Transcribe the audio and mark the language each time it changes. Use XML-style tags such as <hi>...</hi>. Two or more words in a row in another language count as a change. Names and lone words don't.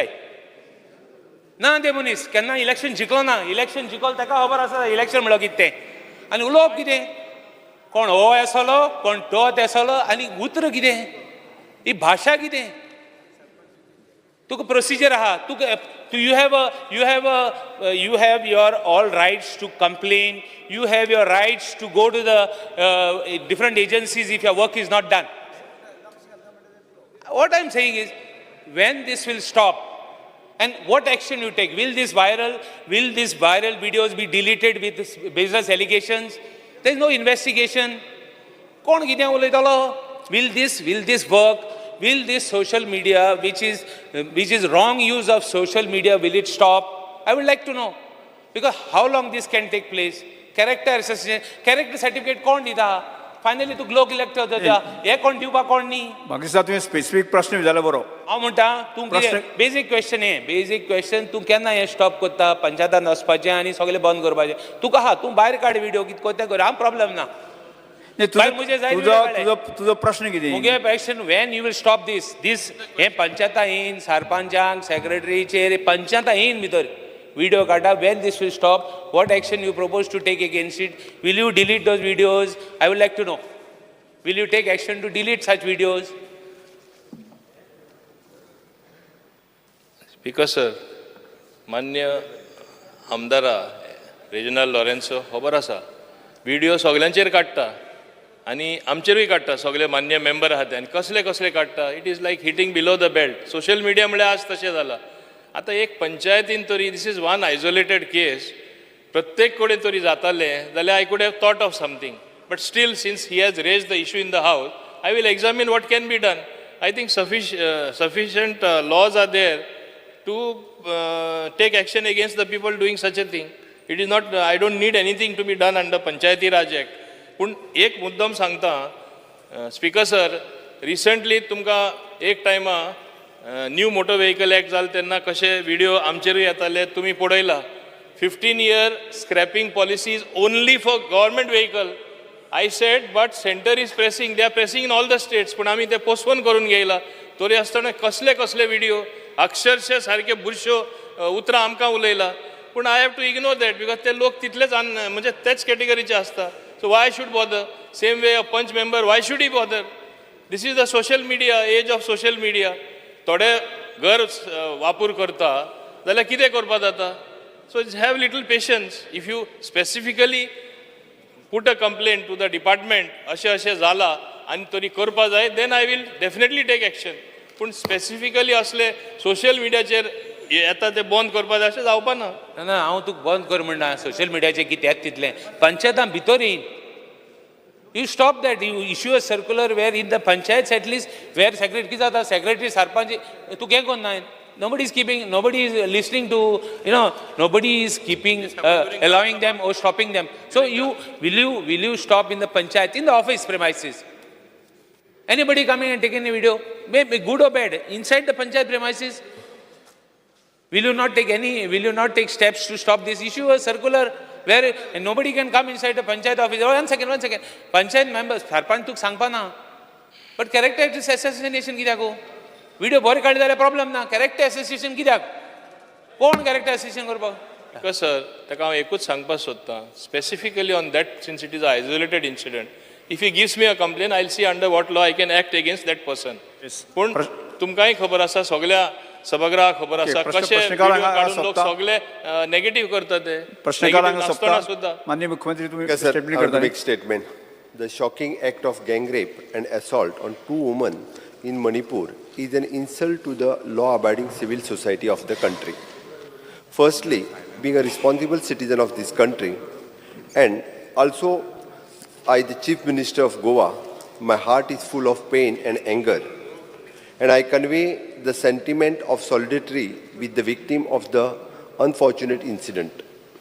<kok>ना ते मनीस केन्ना इलेक्शन जिखलो ना. इलेक्शन जिखलो ताका खबर आसा इलेक्शन म्हणल्यार कितें तें. आनी उलोवप कितें? कोण हो येसलो, कोण तो तेसलो, आनी उतर कितें? ही भाशा कितें? तुका प्रोसिजर आहा.</kok> <en>तुका you have your all rights to complain. You have your rights to go to the different agencies if your work is not done. What I'm saying is, when this will stop, and what action you take? Will these viral videos be deleted with this baseless allegations? There is no investigation.</en> <kok>कोण कितें उलयतलो?</kok> <en>Will this work? Will this social media, which is wrong use of social media, will it stop? I would like to know. Because how long this can take place? Character assassination, character certificate</en> <kok>कोण दिता? Finally तूं लोक इलेक्ट जाता. हे कोण दिवपा कोण न्ही? म्हाका दिसता तुवें स्पेसिफीक प्रश्न विचारला बरो. हांव म्हणटा तूं</kok> <en>basic question</en> <kok>हें.</kok> <en>basic question</en> <kok>तूं केन्ना हें स्टॉप करता? पंचायतान वचपाचें आनी सगळें बंद करपाचें. तुका आहा तूं भायर काड व्हिडिओ कितें कोत्तें कर. हांव प्रॉब्लेम ना. तुजो प्रश्न कितें? मुगे क्वेश्चन,</kok> <en>when you will stop this</en> <kok>हे पंचायता येयन, सरपंचांक, सेक्रेटरीचेर, पंचायता येयन भितर व्हिडिओ काडटा.</kok> <en>when this will stop, what action you propose to take against it? Will you delete those videos? I would like to know. Will you take action to delete such videos? Speaker sir,</en> <kok>मान्य आमदारा रिजनल लॉरेन्सो खबर आसा व्हिडिओ सगळ्यांचेर काडटा आनी आमचेरूय काडटा. सगळे मान्य मेंबर आहात आनी कसले कसले काडटा.</kok> <en>it is like hitting below the belt. social media</en> <kok>म्हळ्यार आज तशें जालां. आतां एक पंचायतीन तरी,</kok> <en>this is one isolated case,</en> <kok>प्रत्येक कडेन तरी जातालें जाल्यार</kok> <en>I could have thought of something. But still, since he has raise the issue in the house, I will examine what can be done. I think sufficient laws are there to take action against the people doing such a thing. It is not, I don't need anything to be done under Panchayati Raj Act.</en> <kok>पूण एक मुद्दम सांगता</kok> <en>Speaker sir,</en> <kok>रिसंटली तुमकां एक टायमा</kok> <en>new motor vehicle act</en> <kok>जालें तेन्ना कशे व्हिडिओ आमचेरूय येताले तुमी पळयला.</kok> <en>15-year scrapping policy is only for government vehicle. I said, but center is pressing, they are pressing in all the states.</en> <kok>पूण आमी ते पोस्टपोन करून घेयला. तरी आसतना कसले कसले व्हिडिओ, अक्षरशः सारके बुरश्यो उतरां आमकां उलयला. पूण</kok> <en>I have to ignore that because</en> <kok>ते लोक तितलेच म्हणजे तेच कॅटेगरीचे आसता.</kok> <en>So why should bother? Same way a punch member, why should he bother? This is the social media, age of social media.</en> <kok>थोडे घर वापर करता जाल्यार कितें करपा जाता.</kok> <en>So have little patience. If you specifically put a complaint to the department,</en> <kok>अशें अशें जाला आनी तरी करपा जाय,</kok> <en>then I will definitely take action.</en> <kok>पूण स्पेसिफिकली असले</kok> <en>social mediaचेर</en> <kok>येता ते बंद करपा जाय अशें जावपा ना. ना हांव तुका बंद कर म्हणना.</kok> <en>social mediaचेर</en> <kok>कितें तितलें पंचायतां भितर येयन.</kok> <en>You stop that. You issue a circular where in the panchayats at least, where secretary</en> <kok>कितें जाता,</kok> <en>secretary sarpanch</en> <kok>तूं हें कोन्ना.</kok> <en>Nobody is keeping, nobody is listening to, nobody is keeping, allowing them or stopping them. So will you stop in the panchayat, in the office premises? Anybody coming and taking a video, maybe good or bad, inside the panchayat premises? Will you not take steps to stop this? Issue a circular where nobody can come inside the panchayat office. Oh, one second. Panchayat members,</en> <kok>sarpanch tuk sangpa na.</kok> <en>But character assassination</en> <kok>कित्याक? Video बरे काडले जाल्यार problem ना.</kok> <en>Character assassination</en> <kok>कित्याक? कोण</kok> <en>character assassination</en> <kok>करपाक?</kok> <en>Because sir,</en> <kok>ताका हांव एकूच सांगपाक सोदतां,</kok> <en>specifically on that, since it is an isolated incident, if he gives me a complaint, I'll see under what law I can act against that person.</en> <kok>पूण तुमकांय खबर आसा, सगळ्या सभागृहाक खबर आसा कशे व्हिडिओ काडून लोक सगळे नेगेटिव्ह करतात ते. प्रश्नकारांक सोंपता. माननीय मुख्यमंत्री तुम्ही स्टेटमेंट करता.</kok> <en>Big statement. The shocking act of gang rape and assault on 2 women in Manipur is an insult to the law-abiding civil society of the country. Firstly, being a responsible citizen of this country, and also I, the Chief Minister of Goa, my heart is full of pain and anger, and I convey the sentiment of solidarity with the victim of the unfortunate incident.</en>